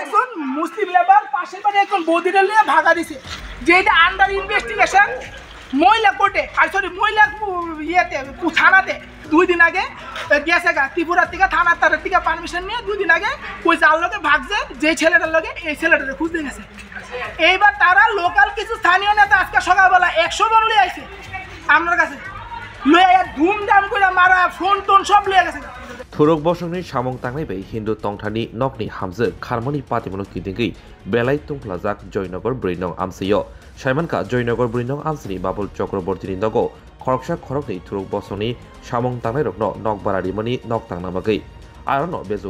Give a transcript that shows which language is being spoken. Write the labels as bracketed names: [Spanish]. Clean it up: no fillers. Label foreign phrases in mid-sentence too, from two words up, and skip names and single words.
[Bangla] মুসলিম লেবার পাশের বাড়ি একজন বৌদিটা নিয়ে ভাগা দিছে, যেটা [English] under investigation [Bangla] মহিলা কোর্টে, আর সরি মহিলা ইয়েতে থানাতে 2 দিন আগে গেছে গা ত্রিপুরা থেকে থানার তারের থেকে পারমিশন নিয়ে 2 দিন আগে ওই যার লোকে ভাগছে, যে ছেলেটার লোকে এই ছেলেটাকে খুঁজতে গেছে। এইবার তারা লোকাল কিছু স্থানীয় নেতা আজকে সকালবেলা 100 জন লিয়ে আইছে আমার কাছে, লইয়া ধুমধাম করে মারা ফোন টোন সব লিয়ে গেছে। [Kok Borok] थुरुक बसंनि सामं तांनायबै हिन्दू तंथानि नकनि हामजो खारमानि पातिमनो किदिंगै बेलाय तुंफ्लाजाक जयनगर 4 नं आमसियो साइमानका जयनगर 4 नं आमसिनि बाबुल चक्रवर्तीनि नगो खरकसा खरकनि थुरुक बसंनि सामं तांनाय रखनो नकबारारिमनि नक तांनामागै आरनो बेजुवा